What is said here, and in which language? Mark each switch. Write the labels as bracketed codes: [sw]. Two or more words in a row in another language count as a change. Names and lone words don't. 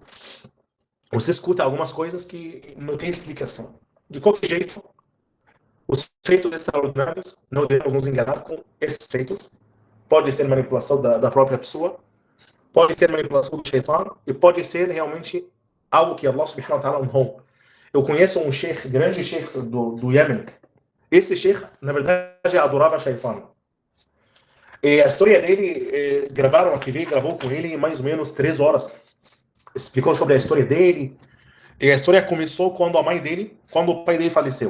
[pt] Você escuta algumas coisas que não tem explicação. De qualquer jeito, os feitos extraordinários, não devemos nos enganar com esses feitos. Pode ser manipulação da própria pessoa, pode ser manipulação do shaitan, e pode ser realmente algo que [ar] الله سبحانه وتعالى [pt] honrou. Eu conheço um sheikh, grande sheikh do Iêmen. Esse sheikh, na verdade, adorava shaitan. E a história dele, gravaram a TV, gravou com ele em mais ou menos 3 horas. Explicou sobre a história dele. E a história começou quando o pai dele faleceu.